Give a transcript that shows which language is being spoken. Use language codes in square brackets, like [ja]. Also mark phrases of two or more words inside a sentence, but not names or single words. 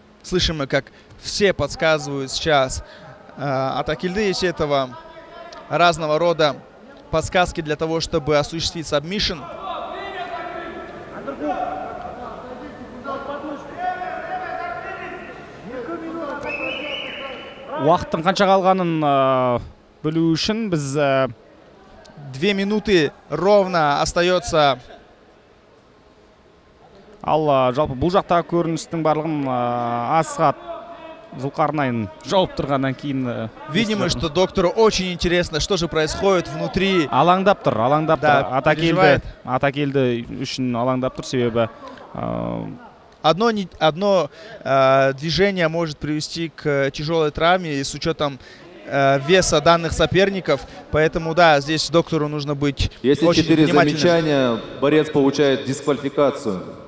[ru] слышим мы, как все подсказывают сейчас от Акильды Есетова разного рода подсказки для того, чтобы осуществить сабмишн. [kk] Уақыттың қанша қалғанын білу үшін біз [ru] 2 минуты ровно остается. [kk] Ал жалпы бұл жақтағы көріністің барлығын Асхат Зулқарнайн жауып тұрғаннан кейін [ru] видимо, что доктору очень интересно, что же происходит внутри. [kk] Алаңдап тұр, [ru] Да, переживает. [kk] Атакелді үшін алаңдап тұр, себебі [ru] Одно движение может привести к тяжелой травме и с учетом веса данных соперников. Поэтому, да, здесь доктору нужно быть Если очень 4 внимательным. замечания, борец получает дисквалификацию.